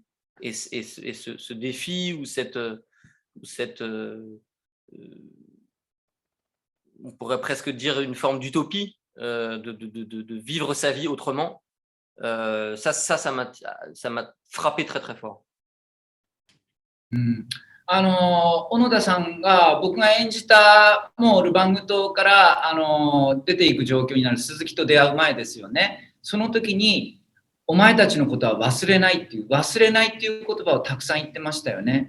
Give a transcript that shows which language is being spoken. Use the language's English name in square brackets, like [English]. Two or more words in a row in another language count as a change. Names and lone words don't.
[French] Et ce défi ou on pourrait presque dire une forme d'utopie, de vivre sa vie autrement, ça m'a frappé très très fort. [Japanese] うん、小野田さんが僕が演じたもうルバング島から出ていく状況になる鈴木と出会う前ですよね。その時にお前たちのことは忘れないっていう言葉をたくさん言ってましたよね。